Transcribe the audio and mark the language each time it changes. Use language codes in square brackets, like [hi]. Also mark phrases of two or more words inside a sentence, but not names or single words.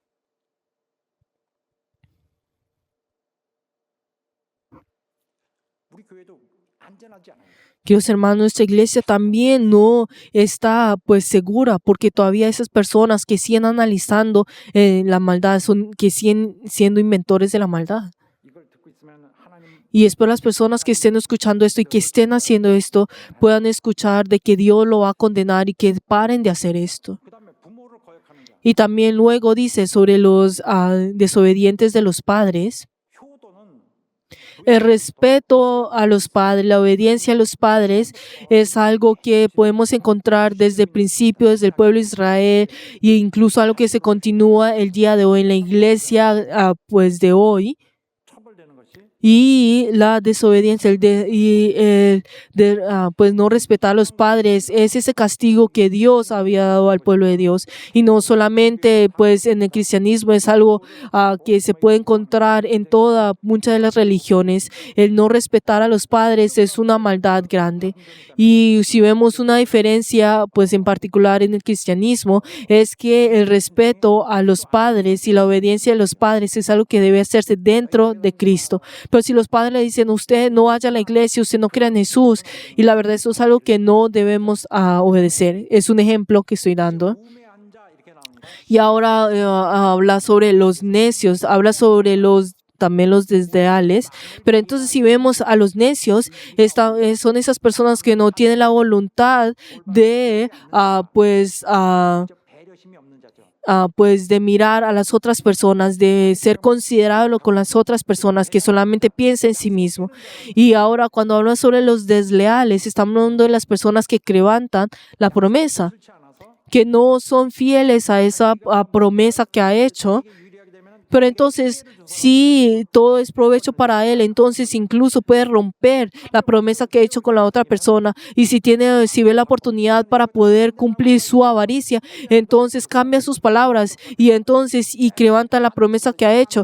[es] Queridos hermanos, nuestra iglesia también no está pues segura, porque todavía esas personas que siguen analizando la maldad que siguen siendo inventores de la maldad. Y espero las personas que estén escuchando esto y que estén haciendo esto puedan escuchar de que Dios lo va a condenar y que paren de hacer esto. [ko] 그다음에 부모를 거역하는 자. [es] Y también luego dice sobre los desobedientes de los padres. [ko] 효도는 [es] El respeto a los padres, la obediencia a los padres es algo que podemos encontrar desde el principio, desde el pueblo de Israel e incluso algo que se continúa el día de hoy en la iglesia pues de hoy. [ko] 처벌되는 것이 [es] Y la desobediencia pues no respetar a los padres es ese castigo que Dios había dado al pueblo de Dios. Y no solamente pues en el cristianismo, es algo que se puede encontrar en muchas de las religiones. El no respetar a los padres es una maldad grande. Y si vemos una diferencia pues en particular en el cristianismo, es que el respeto a los padres y la obediencia a los padres es algo que debe hacerse dentro de Cristo. Pero si los padres le dicen, usted no vaya a la iglesia, usted no crea en Jesús, y la verdad eso es algo que no debemos obedecer. Es un ejemplo que estoy dando. [ko] 우매한 자 이렇게 나옵니다. [es] Y ahora habla sobre los necios, habla sobre también los desleales. Pero entonces si vemos a los necios, son esas personas que no tienen la voluntad de [ko] 직접 배려심이 없는 자죠. [es] pues de mirar a las otras personas, de ser considerado con las otras personas, que solamente piensa en sí mismo. Y ahora cuando hablan sobre los desleales, estamos hablando de las personas que quebrantan la promesa, [ko] 그렇지 않아서 [es] que no son fieles a esa promesa que ha hecho. [ko] 이게 유리하게 되면 [es] Pero entonces, si todo es provecho para él, entonces incluso puede romper la promesa que ha hecho con la otra persona. Y si ve la oportunidad para poder cumplir su avaricia, entonces cambia sus palabras y levanta la promesa que ha hecho.